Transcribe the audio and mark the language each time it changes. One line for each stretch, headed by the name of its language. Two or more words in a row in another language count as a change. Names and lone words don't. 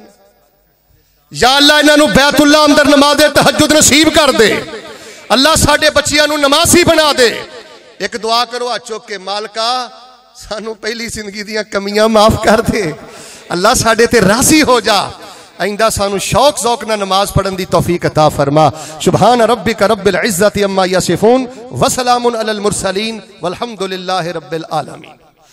Punjabi: یا اللہ انہوں بیت اللہ اندر نماز تہجد نصیب کر دے. اللہ ساڈے بچیاں نوں نمازی بنا دے۔ اک دعا کرو ہتھ چک کے، مالکا سانوں پہلی زندگی دیاں کمیاں معاف کر دے. اللہ ساڈے تے راضی ہو جا۔ آئندہ سانوں شوق ذوق نا نماز پڑھن دی توفیق عطا فرما.
Arabic: سبحان ربك رب العزة عما يصفون وسلام على المرسلين والحمد لله رب العالمين.